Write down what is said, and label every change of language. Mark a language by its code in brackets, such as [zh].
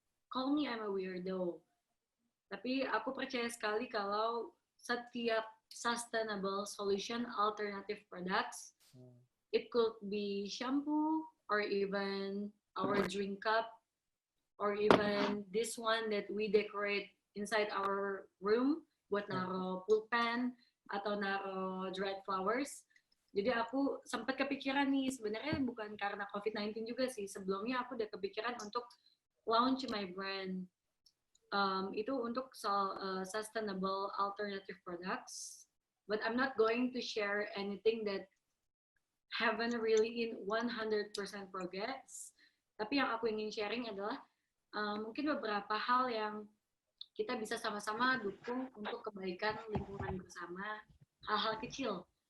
[en] Call me I'm a weirdo. [id] Tapi aku percaya sekali kalau setiap [en] sustainable solution, alternative products, it could be shampoo or even our drink cup or even this one that we decorate inside our room [id] buat naro pulpen atau naro [en] dried flowers. [id] Jadi aku sempat kepikiran nih, sebenarnya bukan karena COVID-19 juga sih, sebelumnya aku udah kepikiran untuk [en] launch my brand. [id] Itu untuk [en] sustainable alternative products, but I'm not going to share anything that haven't really in 100% progress. [id] Tapi yang aku ingin sharing adalah mungkin beberapa hal yang kita bisa sama-sama dukung untuk kebaikan lingkungan bersama, hal-hal kecil.